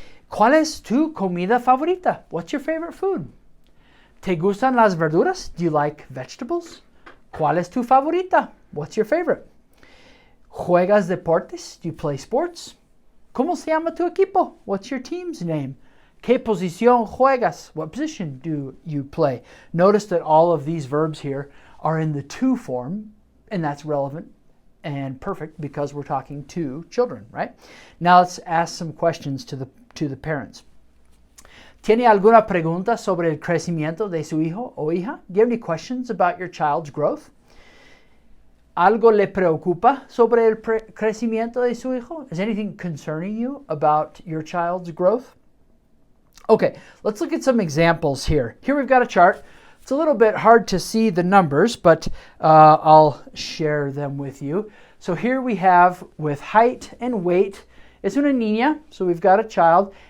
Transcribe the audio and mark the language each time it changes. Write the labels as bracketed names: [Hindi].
[Spanish] ¿Cuál es tu comida favorita? [English] What's your favorite food? [Spanish] ¿Te gustan las verduras? [English] Do you like vegetables? [Spanish] ¿Cuál es tu favorita? [English] What's your favorite? [Spanish] ¿Juegas deportes? [English] Do you play sports? [Spanish] ¿Cómo se llama tu equipo? [English] What's your team's name? [Spanish] ¿Qué posición juegas? [English] What position do you play? Notice that all of these verbs here are in the to form, and that's relevant and perfect because we're talking to children, right? Now let's ask some questions to the parents. [Spanish] ¿Tiene alguna pregunta sobre el crecimiento de su hijo o hija? [English] Do you have any questions about your child's growth? [Spanish] ¿Algo le preocupa sobre el crecimiento de su hijo? [English] Is anything concerning you about your child's growth? Okay, let's look at some examples here. Here we've got a chart. It's a little bit hard to see the numbers, but I'll share them with you. So here we have with height and weight, [Spanish] es una niña, [English] so we've got a child.